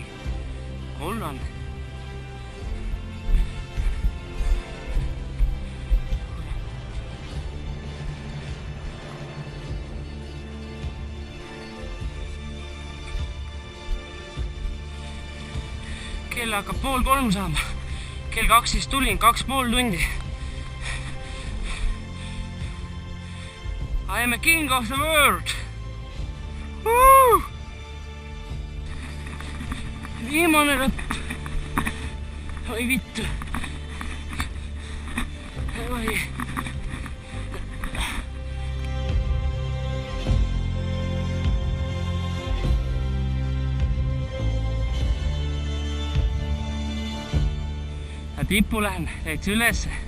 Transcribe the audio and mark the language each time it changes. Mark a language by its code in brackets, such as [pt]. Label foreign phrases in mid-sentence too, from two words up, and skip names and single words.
[et] Kollane. Kell hakkab 2:30 saama. Kell 2 siis tulin, 2,5 tundi. [en] I am a king of the world. Woo! [et] Viimane lõpp. Oi vittu. Oi. Tippu lähen täitsa ülesse.